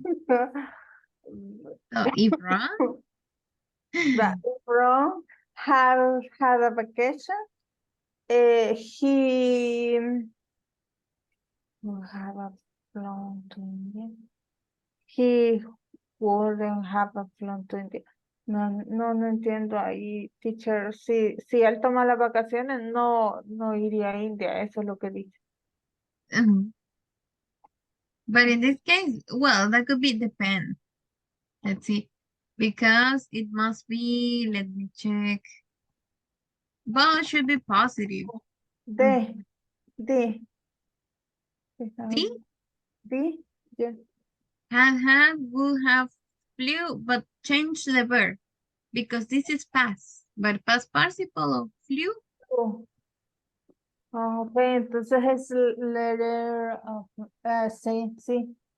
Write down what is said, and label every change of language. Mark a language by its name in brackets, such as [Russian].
[English] So if wrong, But if Ron had a vacation, he would have a flown to India. He wouldn't have a flown to India. [Spanish] No entiendo ahí, teacher. Si él toma las vacaciones, no iría a India, eso es lo que dice. [English] but in this case, well, that could be depend. Let's see, because it must be. Let me check. Both should be positive. D. See, D, yes. had would have flew, but change the verb because this is past. But past participle of flew. Oh. [Spanish] Ok, entonces es letter of, sí.